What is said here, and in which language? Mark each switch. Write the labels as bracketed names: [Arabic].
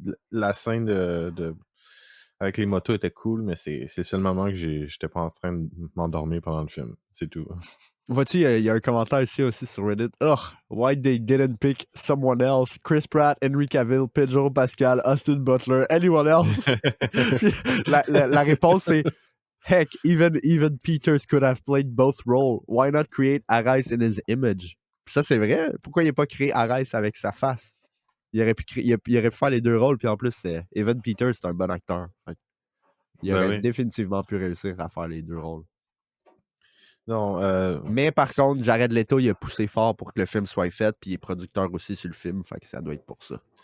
[French] La scène avec les motos était cool, mais c'est le seul moment que j'étais pas en train de m'endormir pendant le film. C'est tout. Vois-tu, il y a un commentaire ici aussi sur Reddit. [English] Ugh, why they didn't pick someone else? Chris Pratt, Henry Cavill, Pedro Pascal, Austin Butler, anyone else? [French] la réponse c'est [English] heck, even Peters could have played both roles. Why not create Arais in his image? [French] Puis ça, c'est vrai. Pourquoi il n'a pas créé Arais avec sa face? Il aurait pu faire les deux rôles, puis en plus, Evan Peters, c'est un bon acteur. Il aurait définitivement pu réussir à faire les deux rôles. Non, mais par contre, Jared Leto, il a poussé fort pour que le film soit fait, puis il est producteur aussi sur le film, fait que ça doit être pour ça.